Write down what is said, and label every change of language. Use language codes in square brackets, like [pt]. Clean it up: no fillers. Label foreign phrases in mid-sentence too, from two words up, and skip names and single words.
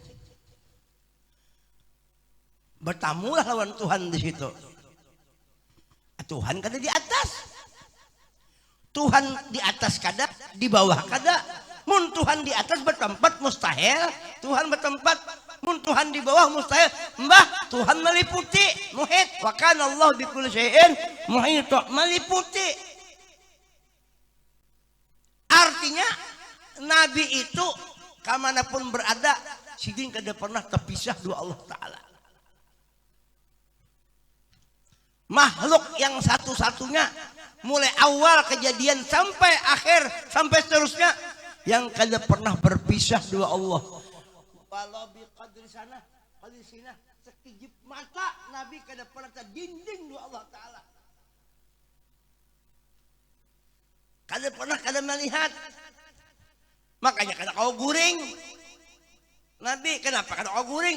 [bjn] Bertamulah lawan Tuhan di situ. Tuhan kada di atas. Tuhan di atas kada, di bawah kada. Mun Tuhan di atas bertempat mustahil, Tuhan bertempat. Mun Tuhan di bawah mustahil. Mbah, Tuhan meliputi, muhit. [ar] وكان الله بكل شيء محيط, [bjn] meliputi. Artinya Nabi itu kamanapun berada, sidin kada pernah terpisah dua Allah Ta'ala. Makhluk yang satu-satunya mulai awal kejadian sampai akhir sampai seterusnya yang kada pernah berpisah dua Allah. Walau bi qadri sana, qadri sina, sekejip mata Nabi kada pernah terdinding dua Allah Ta'ala. Kada pernah kada melihat. Makanya kada kau guring. Nabi kenapa kada kau guring?